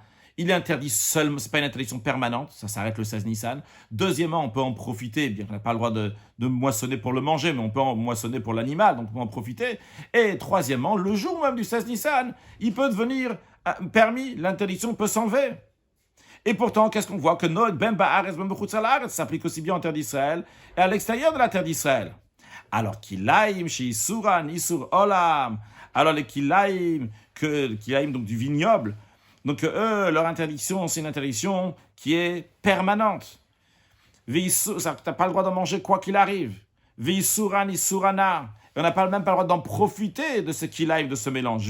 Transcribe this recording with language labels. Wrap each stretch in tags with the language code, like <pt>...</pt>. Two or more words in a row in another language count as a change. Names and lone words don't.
<fr>Il est interdit seul, ce n'est pas une interdiction permanente, ça s'arrête le 16 Nissan. Deuxièmement, on peut en profiter, bien qu'on n'a pas le droit de moissonner pour le manger, mais on peut en moissonner pour l'animal, donc on peut en profiter. Et troisièmement, le jour même du 16 Nissan, il peut devenir permis, l'interdiction peut s'enlever. Et pourtant, qu'est-ce qu'on voit? Que</fr> <he>נואל בין בארץ בין בחוץ הארץ</he> <fr>s'applique aussi bien en terre d'Israël et à l'extérieur de la terre d'Israël. Alors,</fr> <he>כלאים שאיסורן איסור עולם.</he> <fr>Alors, les kilaim, donc du vignoble, donc eux, leur interdiction, c'est une interdiction qui est permanente. Tu n'as pas le droit d'en manger quoi qu'il arrive.</fr> <he>ואיסורן איסורנה.</he> <fr>Et on n'a même pas le droit d'en profiter de ce kilaim, de ce mélange.</fr>